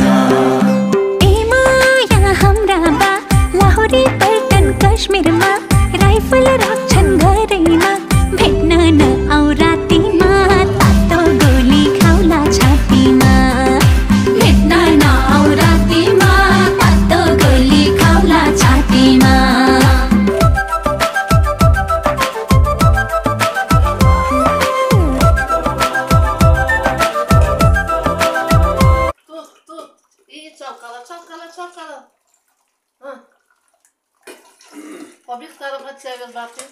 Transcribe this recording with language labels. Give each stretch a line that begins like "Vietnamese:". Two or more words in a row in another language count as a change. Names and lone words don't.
Nepali: ए माया हाम्रा बा लाहोरी पल्टन कश्मीरमा राइफल राख्छन् घरैमा भेट्न नआउ रातिमा तातो गोली खाउला छातीमा भेट्न नआउ रातिमा तातो गोली खाउला छातीमा
Turkish: İyi çalkala çalkala çalkala. Ha. O bir tarafa çevir bakayım.